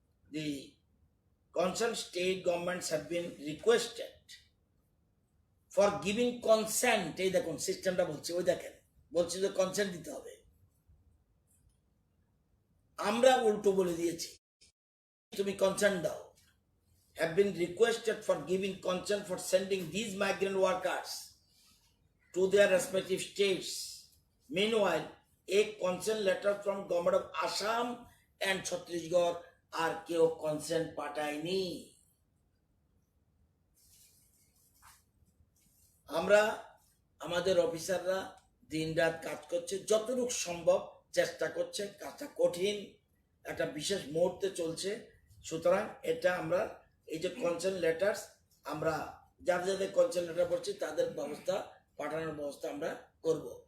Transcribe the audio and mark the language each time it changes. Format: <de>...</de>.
<en>The concerned state governments have been requested for giving consent.</en> <bn>এই দেখুন সিস্টেমটা বলছে, ওই দেখেন বলছে যে কনসেন্ট দিতে হবে, আমরা উল্টো বলে দিয়েছি তুমি কনসেন্ট দাও।</bn> <en>have been requested for giving consent for sending these migrant workers to their respective states. Meanwhile, a consent letter from government of Assam and Chhattisgarh</en> <bn>আর কেউ কনসেন্ট পাঠায়নি। আমরা আমাদের অফিসাররা দিনরাত কাজ করছে, যতটুকু সম্ভব চেষ্টা করছে, কাজটা কঠিন, একটা বিশেষ মুহূর্তে চলছে। সুতরাং এটা আমরা এই যে কনসেন্ট লেটার, আমরা যাদের কনসেন্ট লেটার পড়ছি তাদের ব্যবস্থা, পাঠানোর ব্যবস্থা আমরা করব।</bn>